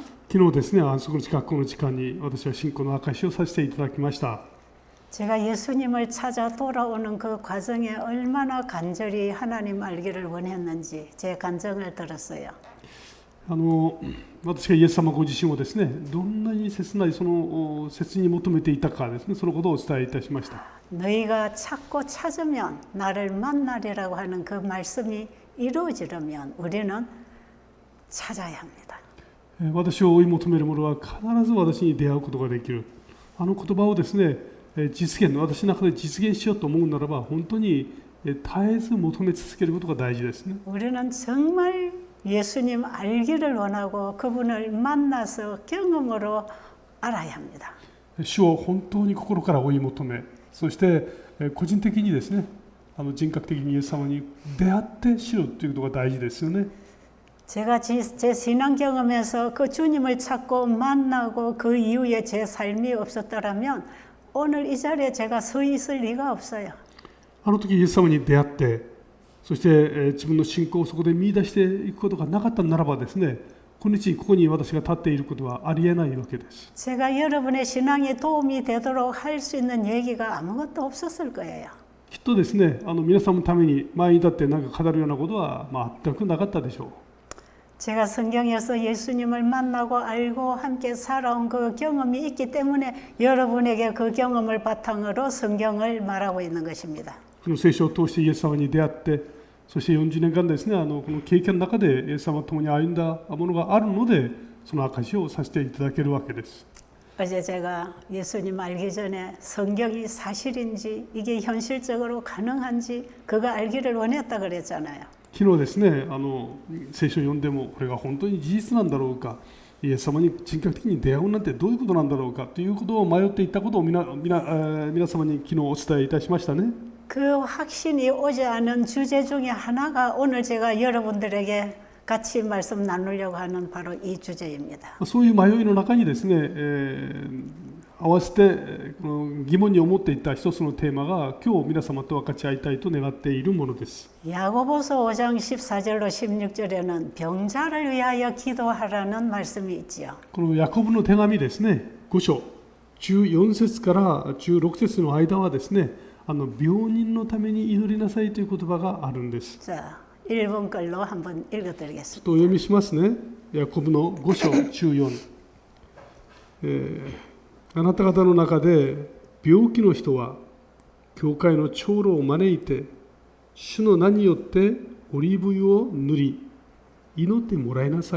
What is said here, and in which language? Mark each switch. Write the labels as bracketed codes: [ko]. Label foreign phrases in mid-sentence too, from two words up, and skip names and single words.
[ja] 昨日ですね、安息日学校の時間に私は信仰の証しをさせていただきました。 [ko] 제가 예수님을 찾아 돌아오는 그 과정에 얼마나 간절히 하나님 알기를 원했는지 제 간증을 들었어요. [ja] 私がイエス様ご自身をですね、どんなに切ないその切に求めていたかですね、そのことをお伝えいたしました。 [ko] 너희가 찾고 찾으면 나를 만나리라고 하는 그 말씀이 이루어지려면 우리는 찾아야 합니다. [ja] 私を追い求める者は必ず私に出会うことができる。言葉をですね、実現、私の中で実現しようと思うならば、本当に絶えず求め続けることが大事ですね。 [ko] 우리는 정말 예수님 알기를 원하고 그분을 만나서 경험으로 알아야 합니다. [ja] 主を本当に心から追い求め、そして個人的にですね、人格的にイエス様に出会って知るということが大事ですよね。 [ko] 제가 제 신앙 경험에서 그 주님을 찾고 만나고 그 이후에 제 삶이 없었더라면 오늘 이 자리에 제가 서 있을 리가 없어요. [ja] あの時イエス様に出会って、そして自分の信仰をそこで見出していくことがなかったならばですね、今日ここに私が立っていることはありえないわけです。 [ko] 제가 여러분의 신앙에 도움이 되도록 할 수 있는 얘기가 아무것도 없었을 거예요. [ja] きっとですね、皆さんのために前に立って何か語るようなことは全くなかったでしょう。 [ko] 제가 성경에서 예수님을 만나고 알고 함께 살아온 그 경험이 있기 때문에 여러분에게 그 경험을 바탕으로 성경을 말하고 있는 것입니다. [ja] この聖書を通してイエス様に出会って、そして40年間ですね、この経験の中でイエス様と共に歩んだものがあるので、その証しをさせていただけるわけです。 [ko] 어제 제가 예수님 알기 전에 성경이 사실인지 이게 현실적으로 가능한지 그거 알기를 원했다 그랬잖아요. [ja] 昨日ですね、聖書を読んでもこれが本当に事実なんだろうか、イエス様に人格的に出会うなんてどういうことなんだろうかということを迷っていたことを皆様に昨日お伝えいたしましたね。 [ko] 그 확신이 오지 않은 주제 중에 하나가 오늘 제가 여러분들에게 같이 말씀 나누려고 하는 바로 이 주제입니다. [ja] そういう迷いの中にですね、合わせて疑問に思っていた一つのテーマが今日皆様と分かち合いたいと願っているものです。 [ko] 야고보서 5장 14절로 16절에는 병자를 위하여 기도하라는 말씀이 있지요. [ja] このヤコブの手紙ですね、5章 14節から16節の間はですね、病人のために祈りなさいという言葉があるんです。 [ko] 자, 일본 글로 한번 읽어드리겠습니다. [ja] とお読みしますね。ヤコブの5章14、あなた方の中で病気の人は教会の長老を招いて主の名によってオリーブ油を塗り祈ってもらいなさい。